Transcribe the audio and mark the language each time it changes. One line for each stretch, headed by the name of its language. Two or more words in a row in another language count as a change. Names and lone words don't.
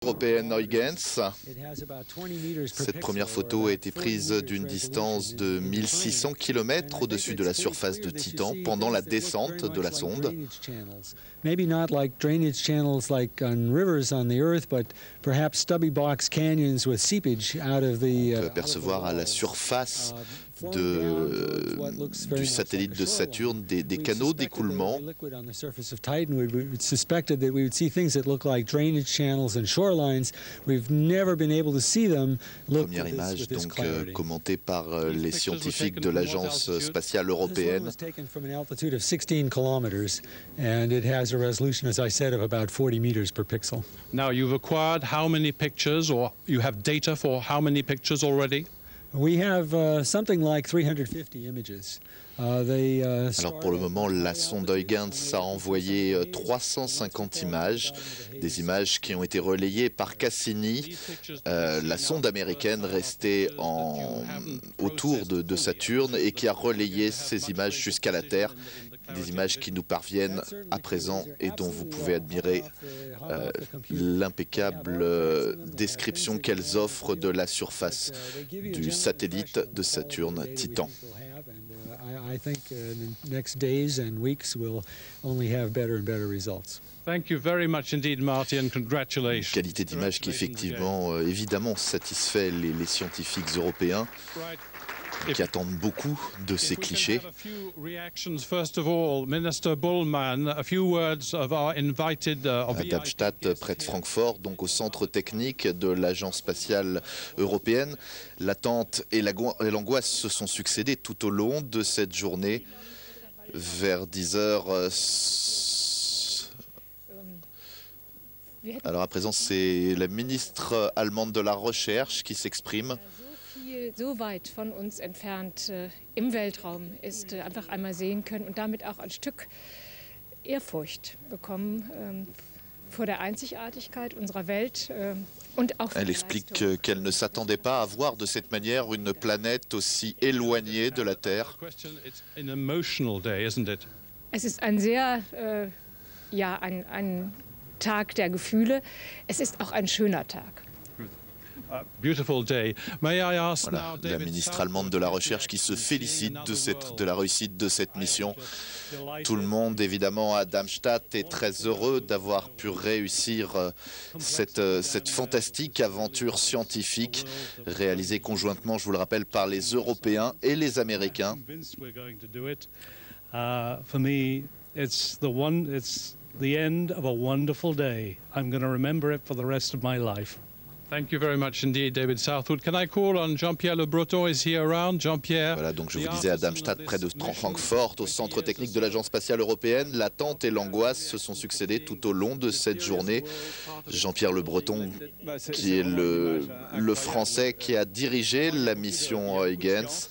French: européenne Huygens. Cette première photo a été prise d'une distance de 1600 km au-dessus de la surface de Titan pendant la descente de la sonde.
English: Maybe not like drainage channels like on rivers on the Earth, but perhaps stubby box canyons with seepage out of the.
French: On peut apercevoir à la surface du satellite de Saturne des canaux d'écoulement. Première image donc commentée par les scientifiques de l'Agence spatiale européenne.
English: A resolution, as I said, of about 40 meters per pixel. Now, you've acquired how many pictures, or you have data for how many pictures already? We have something like 350 images.
French: Alors pour le moment, la sonde Huygens a envoyé 350 images, des images qui ont été relayées par Cassini, la sonde américaine restée autour de Saturne et qui a relayé ces images jusqu'à la Terre, des images qui nous parviennent à présent et dont vous pouvez admirer l'impeccable description qu'elles offrent de la surface du satellite de Saturne, Titan.
English: I think in the next days and weeks we'll only have better and better results. Thank you very much indeed, Marty, and congratulations.
French: Une qualité d'image qui effectivement, évidemment, satisfait les scientifiques européens qui attendent beaucoup de ces clichés. À Darmstadt, près de Francfort, donc au centre technique de l'Agence spatiale européenne, l'attente et l'angoisse se sont succédées tout au long de cette journée. Vers 10 heures. Alors à présent, c'est la ministre allemande de la Recherche qui s'exprime.
German: So weit von uns entfernt im Weltraum ist, einfach einmal sehen können und damit auch ein Stück Ehrfurcht bekommen vor der Einzigartigkeit unserer Welt und auch.
French: Elle explique qu'elle ne s'attendait pas à voir de cette manière une planète aussi éloignée de la Terre.
German: Es ist ein sehr, ja, ein Tag der Gefühle. Es ist auch ein schöner Tag.
French: Voilà, la ministre allemande de la Recherche qui se félicite de la réussite de cette mission. Tout le monde, évidemment, à Darmstadt est très heureux d'avoir pu réussir cette fantastique aventure scientifique réalisée conjointement, je vous le rappelle, par les Européens et les Américains.
English: For me, it's the end of a wonderful day. I'm going to remember it for the rest of my life. Thank you very much indeed, David Southwood. Can I call on Jean-Pierre Le Breton? Is he around? Jean-Pierre.
French: Voilà, donc je vous disais à Darmstadt, près de Francfort, au centre technique de l'Agence spatiale européenne, l'attente et l'angoisse se sont succédées tout au long de cette journée. Jean-Pierre Le Breton, qui est le Français qui a dirigé la mission Huygens.